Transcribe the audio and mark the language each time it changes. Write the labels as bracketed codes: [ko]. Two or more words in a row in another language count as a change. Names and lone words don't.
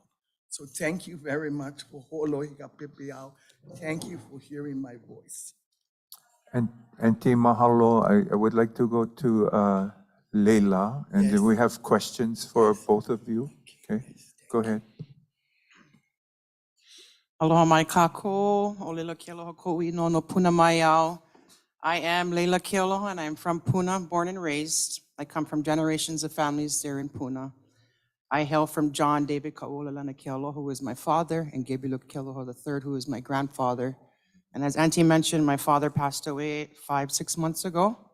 [en] So thank you very much for [haw] ho'olohika pepeau. [en] Thank you for hearing my voice. And Team Mahalo, I would like to go to Leila, and then we have questions for both of you. Okay, go ahead. [haw] Aloha mai kako, o Leila Kealoha ko'i no no Puna mai au. [en] I am Leila Kealoha, and I'm from Puna, born and raised. I come from generations of families there in Puna. I hail from John David Ka'ulalana Kealoha, who is my father, and Gabriel Kealoha III, who is my grandfather. And as Auntie mentioned, my father passed away 5-6 months ago.